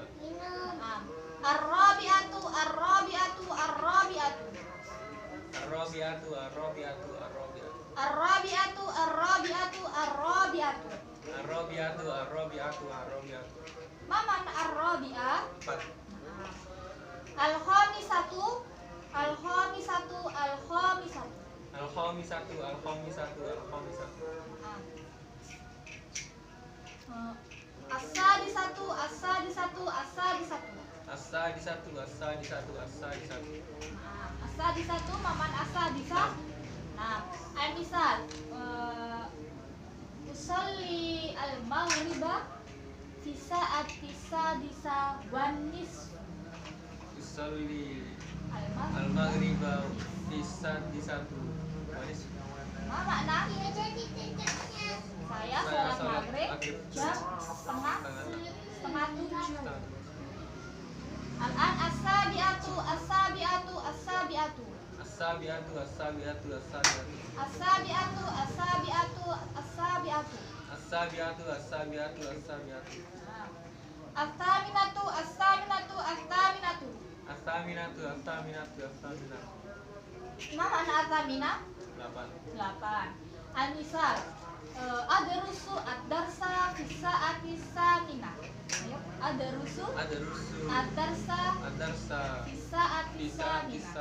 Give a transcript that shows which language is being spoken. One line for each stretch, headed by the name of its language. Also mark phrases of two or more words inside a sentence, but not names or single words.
Arabic: الرابعةُ الرابعةُ الرابعةُ. الرابعةُ، الرابعةُ، الرابعةُ. الرابعةُ الرابعةُ الرابعةُ. الرابعةُ، الرابعةُ، الرابعةُ. ما معنى الرابعة?
Indonesian: Empat.
Arabic: الخامسةُ الخامسةُ الخامسةُ. الخامسةُ، الخامسةُ، الخامسةُ. السادسةُ السادسةُ السادسةُ. السادسةُ، السادسةُ، السادسةُ. السادسةُ مامن السادسة. Nah, المثال أصلي المغربَ في ساعة سادسة والنصف. أصلي المغرب. المغربَ في سادسةُ ونصفُ. ما معنى?
Indonesian: Saya sholat maghrib jam setengah 7.
Arabic: الآن السابعةُ السابعةُ السابعةُ. السابعةُ، السابعةُ، السابعةُ. السابعةُ السابعةُ السابعةُ. السابعةُ، السابعةُ، السابعةُ. الثامنةُ الثامنةُ الثامنةُ. الثامنةُ، الثامنةُ، الثامنةُ. ما معنى الثامنة? 8. 8. المثال أدرسُ الدرسَ في ساعة ثامنة. Ayo, أدرسُ أدرسُ, الدرسَ الدرسَ في ساعة في ساعة ثامنة.